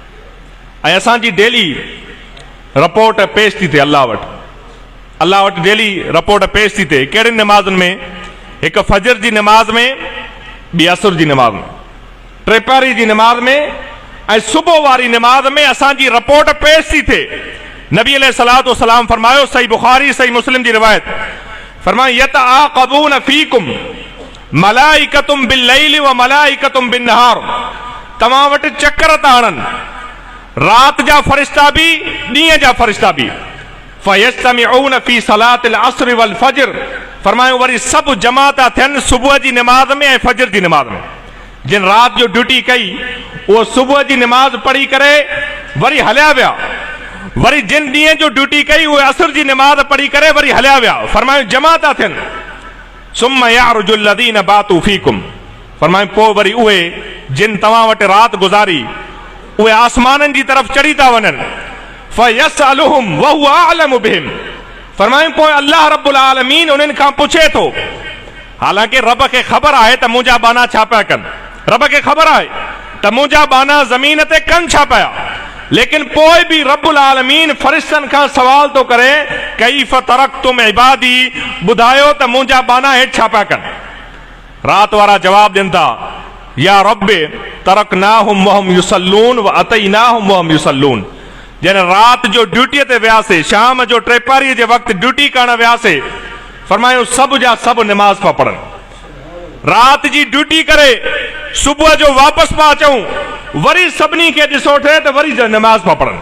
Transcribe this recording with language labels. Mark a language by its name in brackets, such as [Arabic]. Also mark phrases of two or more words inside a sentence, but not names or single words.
[Sindhi] ऐं असांजी डेली रिपोर्ट पेश थी थिए अल्लाह वटि, अल्लाह वटि डेली रिपोर्ट पेश थी थिए। कहिड़ियुनि निमाज़ुनि में? हिकु फजर जी निमाज़ में, ॿी असर जी निमाज़ में, टे पहिरीं जी निमाज़ में ऐं सुबुह वारी निमाज़ में असांजी रिपोर्ट पेश थी थिए। नबी [Arabic] عليه الصلاة والسلام [Sindhi] फरमायो, सही बुखारी सही मुस्लिम जी रिवायत, फरमायो [Arabic] يتعاقبون فيكم ملائكة بالليل وملائكة بالنهار. [Sindhi] तव्हां वटि चक्कर था हणनि रात जा फरिश्ता भी ॾींहं जा फरिश्ता भी। [Arabic] فيجتمعون في صلاة العصر والفجر. [Sindhi] फरमायो वरी सभु जमा था थियनि सुबुह जी निमाज़ में ऐं फजर जी निमाज़ में। जिन रात जो ड्यूटी कई उहो सुबुह जी निमाज़ पढ़ी करे वरी हलिया विया, वरी जिन ॾींहं जो ड्यूटी कई उहे असर जी निमाज़ पढ़ी करे वरी हलिया विया। फरमायो जमा था थियनि। [Arabic] ثم يعرج الذين باتوا فيكم. [Sindhi] फरमायो पोइ वरी उहे जिन तव्हां वटि रात गुज़ारी उहे आसमाननि जी तरफ़ चढ़ी था वञनि। [Arabic] فيسألهم وهو أعلم بهم. [Sindhi] फरमायो पोइ अल्लाह रब्बुल आलमीन उन्हनि खां पुछे थो। हालांकि रब खे ख़बर आहे त मुंहिंजा बाना छा पिया कनि, रब खे ख़बर आहे त मुंहिंजा बाना ज़मीन ते कनि छा पिया, लेकिन पोइ बि रब्बुल आलमीन फरिश्तनि खां सवाल थो करे [Arabic] كيف تركتم عبادي, [Sindhi] ॿुधायो त मुंहिंजा बाना हेठि छा पिया कनि। रात वारा जवाब ॾियनि था [Arabic] يا رب تركناهم وهم يصلون وأتيناهم وهم يصلون. [Sindhi] जॾहिं रात जो ड्यूटीअ ते वियासीं, शाम जो टेपारीअ जे वक़्तु ड्यूटी करण वियासीं, फरमायो सभु जा सभु निमाज़ पिया पढ़नि। रात जी ड्यूटी करे सुबुह जो वापसि पिया अचूं, वरी सभिनी खे ॾिसो थिए त वरी निमाज़ पिया पढ़नि।